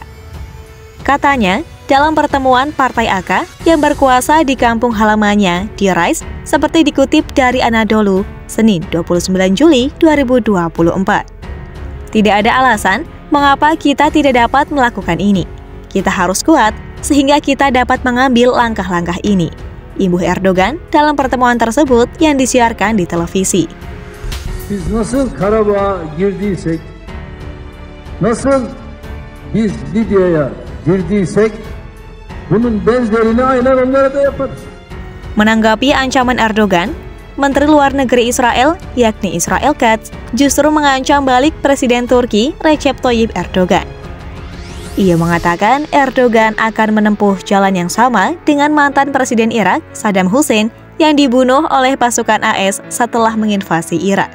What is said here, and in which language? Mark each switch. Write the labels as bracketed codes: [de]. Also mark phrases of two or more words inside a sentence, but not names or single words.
[id] Katanya, dalam pertemuan Partai AK yang berkuasa di kampung halamannya di Rice, seperti dikutip dari Anadolu, Senin 29 Juli 2024. Tidak ada alasan mengapa kita tidak dapat melakukan ini. Kita harus kuat sehingga kita dapat mengambil langkah-langkah ini, imbuh Erdogan dalam pertemuan tersebut yang disiarkan di televisi. [tr] Biz nasıl Karabağ'a girdiysek, nasıl biz Libya'ya girdiysek, bunun benzerini aynen onlara da yaparız. [id] Menanggapi ancaman Erdogan, Menteri Luar Negeri Israel, yakni Israel Katz, justru mengancam balik Presiden Turki Recep Tayyip Erdogan. Ia mengatakan Erdogan akan menempuh jalan yang sama dengan mantan Presiden Irak, Saddam Hussein, yang dibunuh oleh pasukan AS setelah menginvasi Irak.